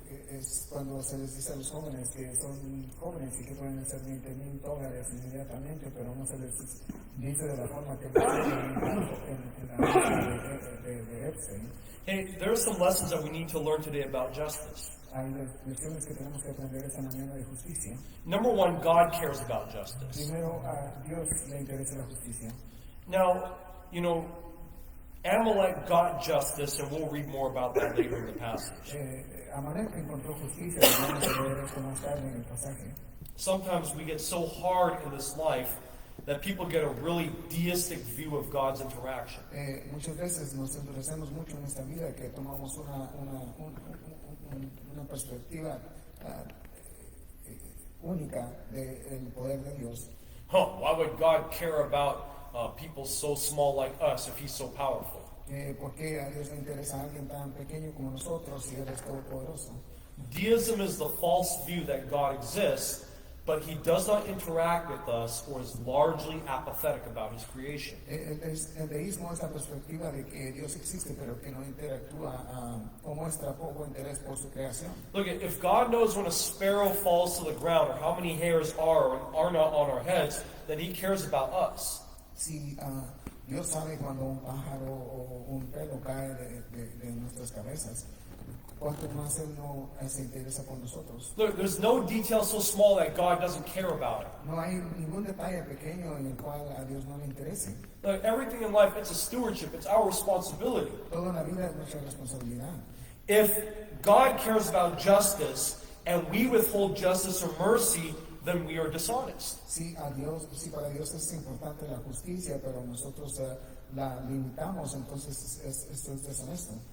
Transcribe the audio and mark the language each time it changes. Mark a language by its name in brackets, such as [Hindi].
[Spanish] Es cuando se les dice a los jóvenes que son jóvenes y que pueden hacer $20,000 inmediatamente, pero no se les dice de la forma que en la de Epstein. [English] Hey, there are some lessons that we need to learn today about justice. [Spanish] Hay lecciones que tenemos que aprender esta mañana de justicia. [English] Number one, God cares about justice. [Spanish] Primero, a Dios le interesa la justicia. [English] Now, you know, Amalek got justice, and we'll read more about that later in the passage. [Spanish] Amalek encontró justicia, vamos a leer esto más tarde en el pasaje. [English] Sometimes we get so hard in this life that people get a really deistic view of God's interaction. [Spanish] Muchas veces nos endurecemos mucho en esta vida que tomamos una perspectiva única del poder de Dios. [English] Why would God care about people so small like us if He's so powerful? [Spanish] ¿Por qué a Dios le interesa a alguien tan pequeño como nosotros si Él es todopoderoso? [English] Deism is the false view that God exists, but He does not interact with us or is largely apathetic about His creation. [Spanish] El deísmo es la perspectiva de que Dios existe, pero que no interactúa o muestra poco interés por su creación. [English] Look, if God knows when a sparrow falls to the ground or how many hairs are or are not on our heads, then He cares about us. [Spanish] Si Dios sabe cuando un pájaro o un pelo cae de nuestras cabezas, ¿cuánto más Él no se interesa por nosotros? [English] Look, there's no detail so small that God doesn't care about it. [Spanish] No hay ningún detalle pequeño en el cual a Dios no le interese. [English] Look, everything in life, it's a stewardship. It's our responsibility. [Spanish] Toda la vida es nuestra responsabilidad. [English] If God cares about justice and we withhold justice or mercy, then we are dishonest. [Spanish] Si para Dios es importante la justicia, pero nosotros la limitamos, entonces esto es deshonesto.